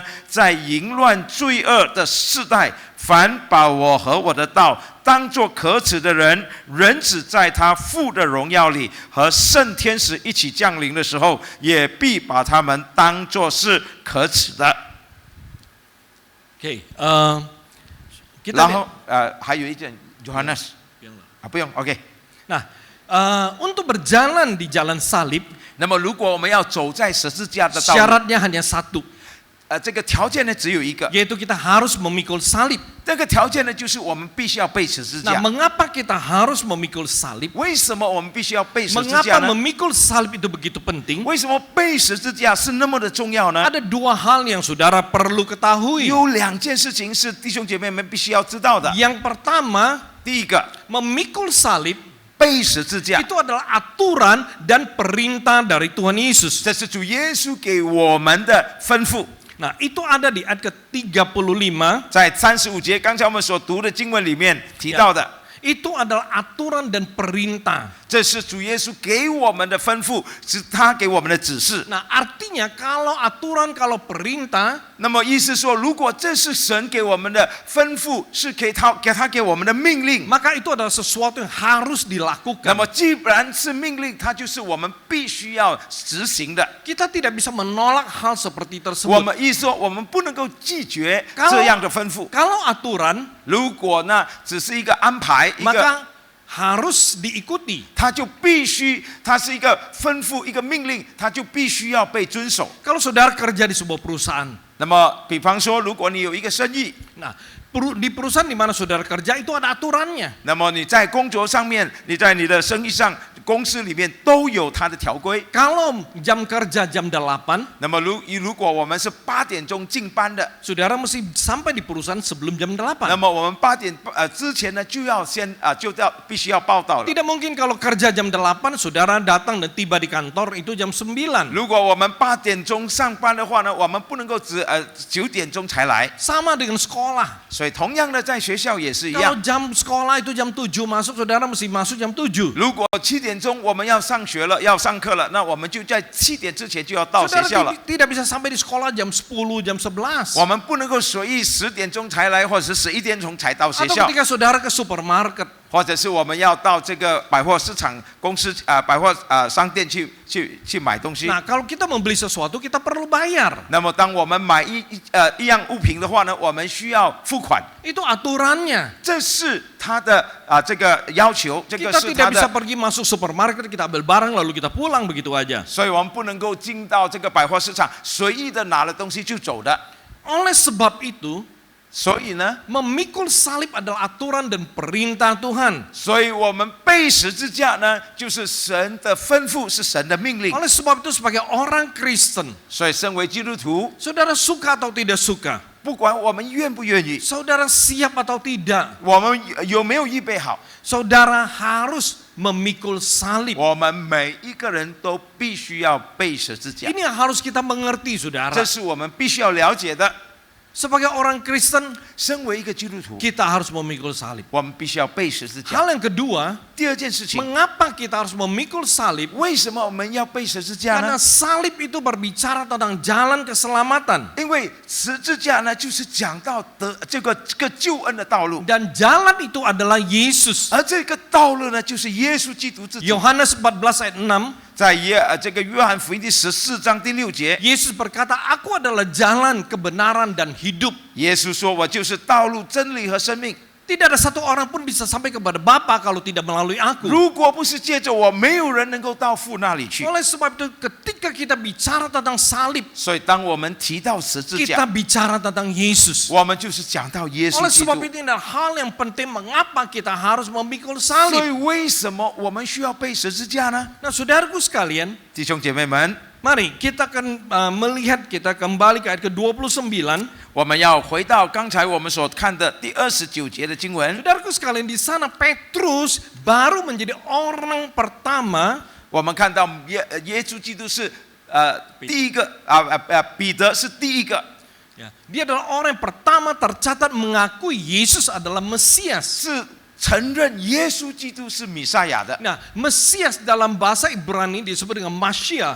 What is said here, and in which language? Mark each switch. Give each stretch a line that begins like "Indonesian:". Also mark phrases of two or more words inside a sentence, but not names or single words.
Chinese: 在淫乱罪恶的世代，凡把我和我的道当作可耻的人，人子在他父的荣耀里和圣天使一起降临的时候，也必把他们当作是可耻的。
Indonesian: Oke, kita
Chinese: 然后还有一件 Yohanes 不用 OK。
Indonesian: Nah, untuk berjalan di jalan salib,
Chinese: 那么如果我们要走在十字架的道路，
Indonesian: syaratnya hanya satu,
Chinese: 这个条件呢只有一个，
Indonesian: yaitu kita harus memikul salib.
Chinese: 这个条件呢就是我们必须要背十字
Indonesian: Nah,
Chinese: 架。
Indonesian: mengapa kita harus memikul salib?
Chinese: 为什么我们必须要背十字
Indonesian: Mengapa
Chinese: 架呢？
Indonesian: memikul salib itu begitu penting?
Chinese: 为什么背十字架是那么的重要呢？
Indonesian: Ada 2 hal yang saudara perlu ketahui.
Chinese: 有2件事情是弟兄姐妹们必须要知道的。
Indonesian: Yang pertama,
Chinese: 第一个，
Indonesian: memikul salib
Chinese: 背十字架，
Indonesian: itu adalah aturan dan perintah dari Tuhan Yesus.
Chinese: 这是主耶稣给我们的吩咐。
Indonesian: Nah, itu ada di ayat ke-35.
Chinese: 在35节，刚才我们所读的经文里面提到的，
Indonesian: Itu adalah aturan dan perintah.
Chinese: 这是主耶稣给我们的吩咐，是他给我们的指示。
Indonesian: Nah, artinya kalau aturan, kalau perintah,
Chinese: 那么意思说，如果这是神给我们的吩咐，是给他给我们的命令，
Indonesian: maka itu adalah sesuatu yang harus
Chinese: 那
Indonesian: dilakukan.
Chinese: 么既然是命令，它就是我们必须要执行的。
Indonesian: Kita tidak bisa menolak hal seperti
Chinese: 我
Indonesian: tersebut.
Chinese: 们意思说，我们不能够拒绝这样的吩咐。
Indonesian: Kalau aturan,
Chinese: 如果呢，只是一个安排，一个
Indonesian: maka harus diikuti.
Chinese: 它就必须，它是一个吩咐，一个命令，它就必须要被遵守。
Indonesian: Kalau saudara kerja di sebuah perusahaan,
Chinese: 那么，比方说，如果你有一个生意，
Indonesian: nah, Di perusahaan di mana saudara kerja itu ada aturannya.
Chinese: 那么你在工作上面，你在你的生意上，公司里面都有它的条规。
Indonesian: Kalau jam kerja jam 8,
Chinese: 那么如果我们是8点钟进班的，
Indonesian: saudara mesti sampai di perusahaan sebelum jam
Chinese: 那
Indonesian: 8.
Chinese: 么我们8点之前呢，就要先必须要报到了。
Indonesian: Tidak mungkin kalau kerja jam 8, saudara datang dan tiba di kantor itu jam 9.
Chinese: 如果我们8点钟上班的话呢，我们不能够9点钟才来。
Indonesian: Sama dengan sekolah.
Chinese: 所以同样的，在学校也是一
Indonesian: Kalau
Chinese: 样。
Indonesian: jam sekolah itu jam 7 masuk, saudara mesti masuk jam 7.
Chinese: 如果7点钟我们要上学了，要上课了，那我们就在7点之前就要到学
Indonesian: Saudara
Chinese: 校了。
Indonesian: tidak bisa sampai di sekolah jam 10, jam 11.
Chinese: 我们不能够随意10点钟才来，或者是11点钟才到学
Indonesian: Atau
Chinese: 校，
Indonesian: ketika saudara ke supermarket,
Chinese: 或者是我们要到这个百货市场公司百货商店去买东西。
Indonesian: nah kalau kita membeli sesuatu kita perlu bayar.
Chinese: 那么当我们买一样物品的话呢，我们需要付款，
Indonesian: Itu aturannya.
Chinese: 这是他的这个要求，这个
Indonesian: Kita
Chinese: 是他
Indonesian: tidak bisa
Chinese: 的。
Indonesian: pergi masuk supermarket, kita ambil barang lalu kita pulang begitu aja.
Chinese: 所以我们不能够进到这个百货市场，随意的拿了东西就走的。
Indonesian: Oleh sebab itu,
Chinese: 所以呢，
Indonesian: memikul salib adalah aturan dan perintah Tuhan.
Chinese: 所以我们背十字架呢，就是神的吩咐，是神的命令。
Indonesian: Oleh sebab itu sebagai orang Kristen,
Chinese: 所以身为基督徒，
Indonesian: saudara suka atau tidak suka,
Chinese: 不管我们愿不愿意，
Indonesian: saudara siap atau tidak,
Chinese: 我们有没有预备好，
Indonesian: saudara harus memikul salib.
Chinese: 我们每一个人都必须要背十字架，
Indonesian: Ini yang harus kita mengerti,
Chinese: 这
Indonesian: saudara.
Chinese: 是我们必须要了解的。
Indonesian: Sebagai orang Kristen,
Chinese: 身为一个基督徒，
Indonesian: kita harus memikul salib.
Chinese: 我们必须要背十字架。
Indonesian: Hal yang kedua,
Chinese: 第二件事情，
Indonesian: mengapa kita harus memikul salib?
Chinese: 为什么我们要背十字架
Indonesian: Karena
Chinese: 呢？
Indonesian: salib itu berbicara tentang jalan keselamatan.
Chinese: 因为十字架呢，就是讲到这个救恩的道路，
Indonesian: Dan jalan itu adalah Yesus.
Chinese: 而这个道路呢，就是耶稣基督自己。
Indonesian: Yohanes 14 ayat 6,
Chinese: 在这个约翰福音第14章第6节，
Indonesian: Yesus berkata, "Aku adalah jalan, kebenaran dan hidup."
Chinese: 耶稣说：“我就是道路、真理和生命。
Indonesian: Tidak ada satu orang pun bisa sampai kepada Bapa kalau tidak melalui aku.
Chinese: 如果不是借着我，没有人能够到父那里去。
Indonesian: Oleh sebab itu ketika kita bicara tentang salib,
Chinese: 所以，当我们提到十字
Indonesian: kita
Chinese: 架，
Indonesian: bicara tentang Yesus.
Chinese: 我们就是讲到耶稣
Indonesian: Oleh
Chinese: 基
Indonesian: sebab
Chinese: 督。
Indonesian: itu adalah hal yang penting mengapa kita harus memikul
Chinese: 所
Indonesian: salib.
Chinese: 以，为什么我们需要背十字架呢？
Indonesian: Nah, saudaraku sekalian,
Chinese: 弟兄姐妹们，
Indonesian: mari kita akan melihat, kita kembali ke ayat ke-29.
Chinese: 我们要回到刚才我们所看的第29节的经文。
Indonesian: Saudaraku sekalian, di sana Petrus baru menjadi orang pertama
Chinese: 我们看到耶稣基督是第一个彼得是第一个，
Indonesian: ya, dia adalah orang yang pertama tercatat mengakui Yesus adalah Mesias.
Chinese: 是承认耶稣基督是弥赛亚的。
Indonesian: Nah, Mesias dalam bahasa Ibrani disebut dengan Mashiach.